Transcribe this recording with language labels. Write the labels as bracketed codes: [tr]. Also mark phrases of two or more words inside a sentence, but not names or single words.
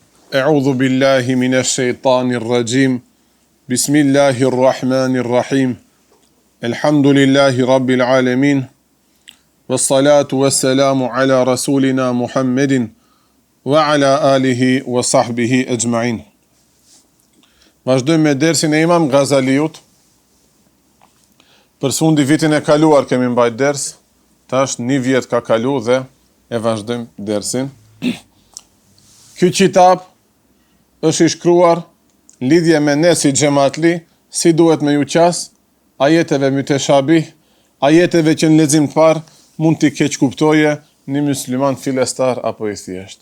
[ar] أعوذ بالله من الشيطان الرجيم. بسم الله الرحمن الرحيم. الحمد لله رب العالمين. والصلاة والسلام على رسولنا محمد وعلى آله وصحبه أجمعين. [sq] Vazhdojmë me dersin e Imam Ghazaliut. Për fundi vitin e kaluar kemi mbajt ders. Tash 1 vjet ka kalu dhe e vazhdojmë dersin. Ky kitab është i shkruar lidhje me ne si xhamatli, si duhet me ju qas, ajeteve müteshabih, ajeteve që në lexim të parë mund t'i keq kuptoje një musliman fillestar apo i thjesht.